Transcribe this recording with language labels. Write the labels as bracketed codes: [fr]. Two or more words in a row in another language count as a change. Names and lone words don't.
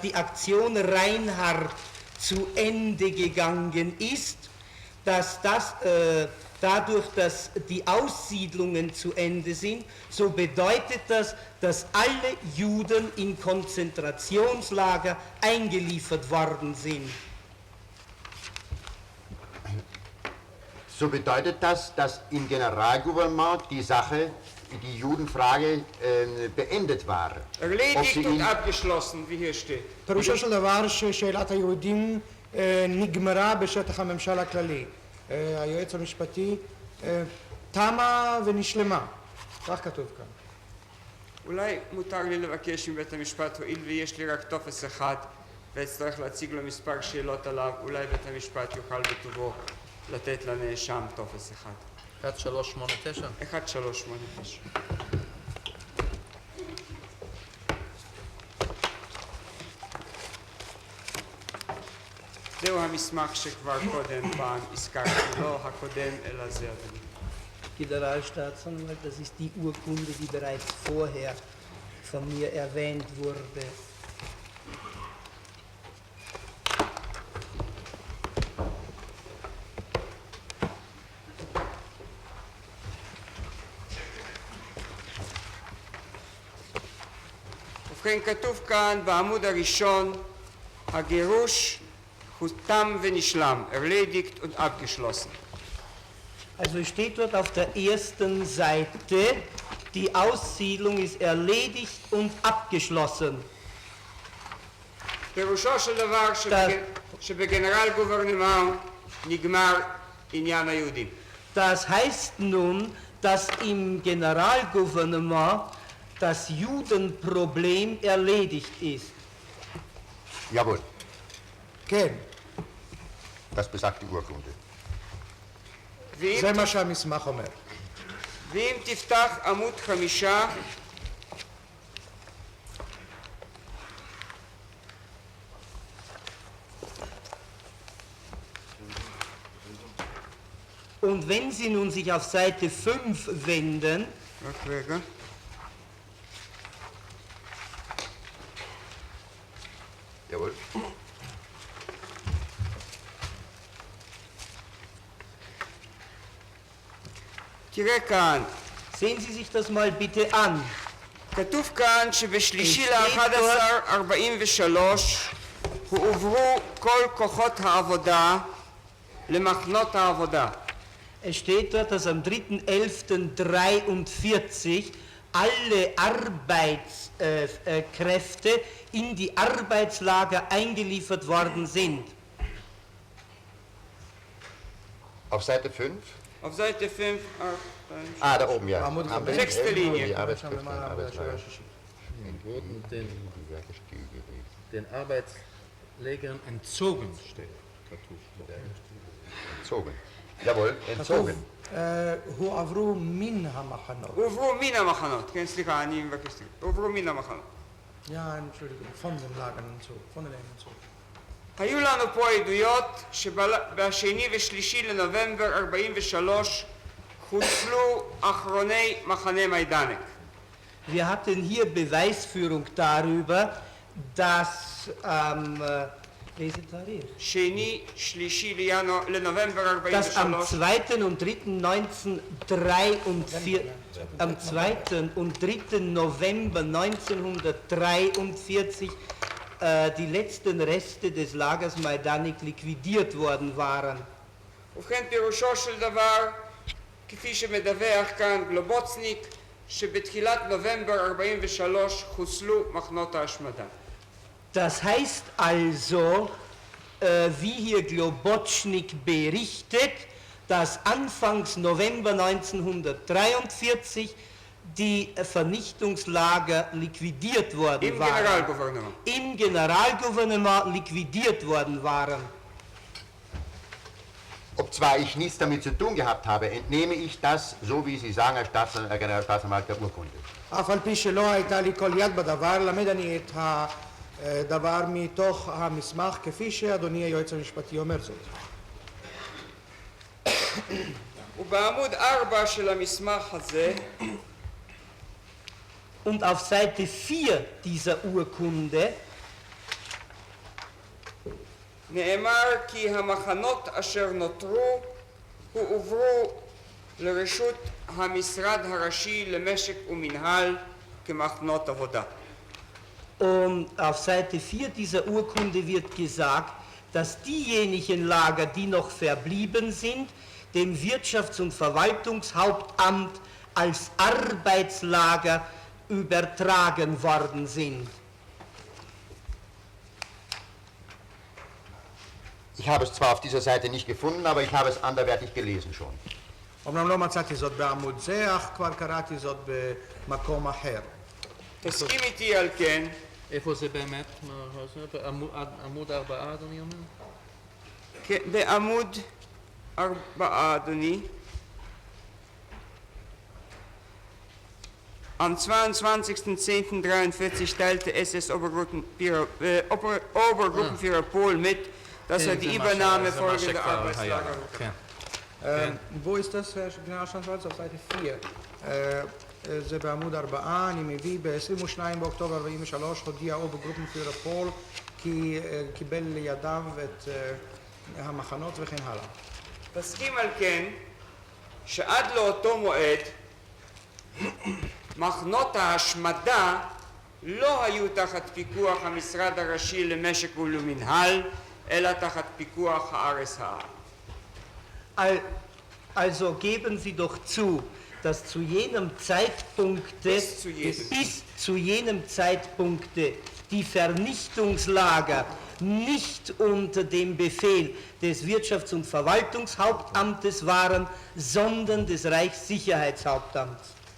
[de] die Aktion Reinhardt zu Ende gegangen ist, dass das dadurch, dass die Aussiedlungen zu Ende sind, so bedeutet das, dass alle Juden in Konzentrationslager eingeliefert worden sind. So bedeutet das, dass im Generalgouvernement die Sache, die Judenfrage beendet war. Erledigt und abgeschlossen, wie hier steht. [he] פירושו של דבר ששאלת היהודים נגמרה בשטח הממשל הכללי. היועץ המשפטי תמה ונשלמה. כך כתוב כאן. אולי מותר לי לבקש מבית המשפט, הואיל ויש לי רק טופס אחד ואצטרך להציג לו מספר שאלות עליו, אולי בית המשפט יוכל בטובו לתת לנאשם טופס אחד. 1389? 1389. זהו המסמך שכבר קודם פעם הזכרתי, לא הקודם אלא זה אדוני. [de] Generalstaatsanwalt, das ist die Urkunde, die bereits vorher von mir erwähnt wurde. [he] ובכן, כתוב כאן בעמוד הראשון, הגירוש תם ונשלם, [de] erledigt und abgeschlossen. Also steht dort auf der ersten Seite, die Aussiedlung ist erledigt und abgeschlossen. [he] פירושו של דבר שבגנרל גוברנמנט נגמר עניין היהודים. [de] Das heißt nun, dass im Generalgouvernement das Judenproblem erledigt ist. Jawohl, [he] כן, [de] das besagt die Urkunde. [he] זה מה שהמסמך אומר. ואם תפתח עמוד 5, [de] Und wenn Sie nun sich auf Seite 5 wenden, [he] רק רגע. [de] Jawohl. [he] תראה כאן, [de] sehen Sie sich das mal bitte an. [he] כתוב כאן שבשלישי ל-11-43 הועברו כל כוחות העבודה למחנות העבודה. [de] Es steht dort, dass am 3.11.43 alle Arbeitskräfte in die Arbeitslager eingeliefert worden sind. Auf Seite 5? auf Seite 5, Ah, da oben, ja. Sechste Linie. Die Arbeitskräfte, Arbeitslager. Den Arbeitslegern entzogen steht. Entzogen. Jawohl, entzogen. [he] הועברו מן המחנות. הועברו מן המחנות, כן, סליחה, אני מבקש, הועברו מן המחנות. [de] Ja, Entschuldigung, von den Lagern und so, von den Lagern. [he] היו לנו פה עדויות שבשני ושלישי לנובמבר 43 חוסלו אחרוני מחנה מיידנק. [de] Wir hatten hier Beweisführung darüber, dass am [he] שני, שלישי לנובמבר 43 [de] dass am 2. und 3. 1943, am 2. und 3. November 1943 die letzten Reste des Lagers Majdanek liquidiert worden waren. [he] ובכן פירושו של דבר, כפי שמדווח כאן גלובוצניק, שבתחילת נובמבר 43 חוסלו מחנות ההשמדה. [de] Das heißt also, wie hier Globotschnik berichtet, dass anfangs November 1943 die Vernichtungslager liquidiert worden waren. Im Generalgouvernement liquidiert worden waren. Obzwar ich nichts damit zu tun gehabt habe, entnehme ich das, so wie Sie sagen, Herr Generalstaatsanwalt, der Urkunde. [he] אף על פי שלא הייתה לי כל יד בדבר, למד אני את דבר מתוך המסמך כפי שאדוני היועץ המשפטי אומר זאת. ובעמוד 4 של המסמך הזה [de] Und auf Seite 4 dieser Urkunde [he] נאמר כי המחנות אשר נותרו הועברו לרשות המשרד הראשי למשק ומנהל כמחנות עבודה. [de] Und auf Seite 4 dieser Urkunde wird gesagt, dass diejenigen Lager, die noch verblieben sind, dem Wirtschafts- und Verwaltungshauptamt als Arbeitslager übertragen worden sind. Ich habe es zwar auf dieser Seite nicht gefunden, aber ich habe es anderweitig gelesen schon. [he] אמנם לא מצאתי זאת בעמוד זה, אך כבר קראתי זאת במקום אחר. תסכים איתי על כן איפה זה באמת? עמוד 4, אדוני אומר? כן, בעמוד 4, אדוני. [de] Am 22.10.43 teilte SS-Obergruppenführer Pohl mit, dass er die Übernahme folgender Arbeitslager wo ist das, Generalstaatsanwalt? auf Seite 4. [he] זה בעמוד 4, אני מביא ב-22 באוקטובר 43 הודיע אוברגרופנפיורר פול כי קיבל לידיו את המחנות וכן הלאה. תסכים על כן שעד לאותו מועד מחנות ההשמדה לא היו תחת פיקוח המשרד הראשי למשק ולמנהל, אלא תחת פיקוח ה-RSH. [de] Also geben Sie doch zu, dass zu jenem Zeitpunkte, bis zu jenem Zeitpunkte die Vernichtungslager nicht unter dem Befehl des Wirtschafts- und Verwaltungshauptamtes waren, sondern des Reichssicherheitshauptamts.